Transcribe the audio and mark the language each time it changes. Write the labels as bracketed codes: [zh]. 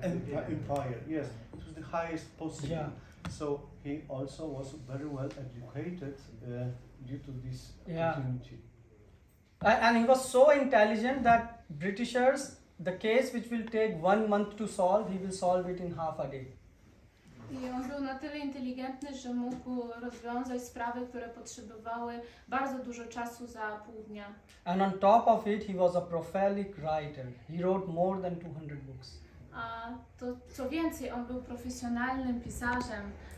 [en] empire. Yes, it was the highest possible. Yeah. So he also was very well educated due to this Yeah. opportunity. And he was so intelligent that Britishers, the case which will take 1 month to solve, he will solve it in half a day. [pl] I on był na tyle inteligentny, że mógł rozwiązać sprawy, które potrzebowały bardzo dużo czasu za pół dnia. [en] And on top of it, he was a prolific writer. He wrote more than 200 books. [pl] A to co więcej, on był profesjonalnym pisarzem.